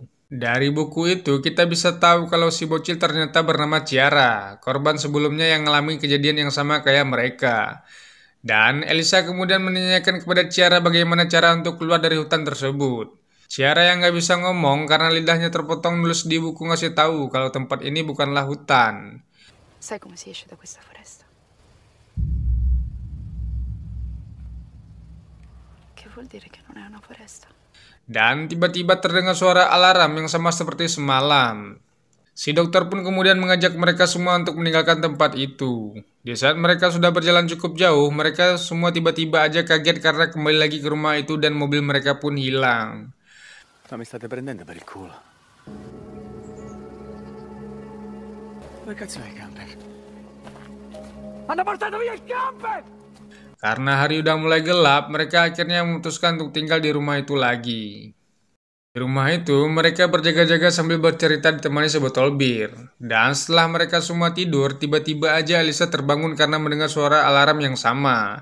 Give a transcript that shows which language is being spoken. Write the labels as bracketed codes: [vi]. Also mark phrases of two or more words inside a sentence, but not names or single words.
[id] Dari buku itu kita bisa tahu kalau si bocil ternyata bernama Ciara, korban sebelumnya yang mengalami kejadian yang sama kayak mereka. Dan Elisa kemudian menanyakan kepada Ciara bagaimana cara untuk keluar dari hutan tersebut. Ciara yang nggak bisa ngomong karena lidahnya terpotong nulis di buku ngasih tahu kalau tempat ini bukanlah hutan. [it] Sai come si esce da questa foresta? Che vuol dire che non è una foresta? [id] Dan tiba-tiba terdengar suara alarm yang sama seperti semalam. Si dokter pun kemudian mengajak mereka semua untuk meninggalkan tempat itu. Di saat mereka sudah berjalan cukup jauh, mereka semua tiba-tiba aja kaget karena kembali lagi ke rumah itu dan mobil mereka pun hilang. [it] Ma mi state prendendo per il culo. Dove cazzo è il camper? Hanno portato via il camper! [id] Karena hari udah mulai gelap, mereka akhirnya memutuskan untuk tinggal di rumah itu lagi. Di rumah itu, mereka berjaga-jaga sambil bercerita ditemani sebotol bir. Dan setelah mereka semua tidur, tiba-tiba aja Elisa terbangun karena mendengar suara alarm yang sama.